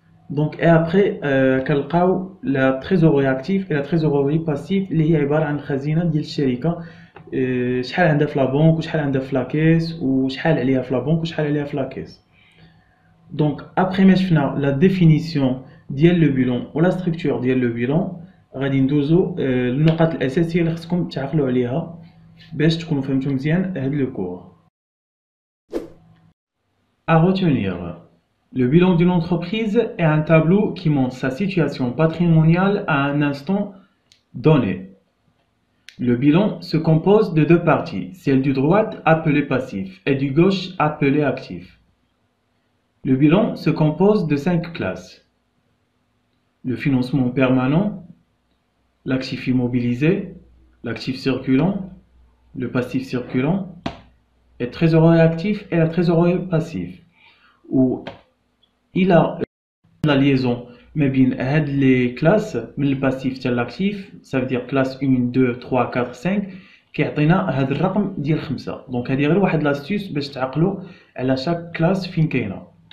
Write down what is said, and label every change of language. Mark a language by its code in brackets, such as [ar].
[ar] دونك اي ابخي كنلقاو لا تريزوري اكتيف اي لا تريزوري باسيف اللي هي عباره عن الخزينه ديال الشركه، شحال عندها في لا بنك وشحال عندها في لاكيس وشحال عليها في لا بنك وشحال عليها في لاكيس. دونك ابخي ما شفنا لا ديفينيسيون ديال لو بيلون ولا ستركتور ديال لو بيلون، غادي ندوزو النقاط الاساسيه اللي خصكم تعقلوا عليها باش تكونوا فهمتوا مزيان هاد لو كور. [fr] À retenir, le bilan d'une entreprise est un tableau qui montre sa situation patrimoniale à un instant donné. Le bilan se compose de deux parties, celle du droite appelée passif et du gauche appelée actif. Le bilan se compose de 5 classes. Le financement permanent, l'actif immobilisé, l'actif circulant, le passif circulant, et trésorerie actif et la trésorerie passive. Où il a la liaison [ar] ما بين هاد لي كلاس من الباسيف حتى لاكتيف، [fr] ça veut dire classe 1 2 3 4 5 [ar] كيعطينا هاد الرقم ديال 5. دونك هادي غير واحد لاستيوس باش تعقلوا على شاك كلاس فين كاينه.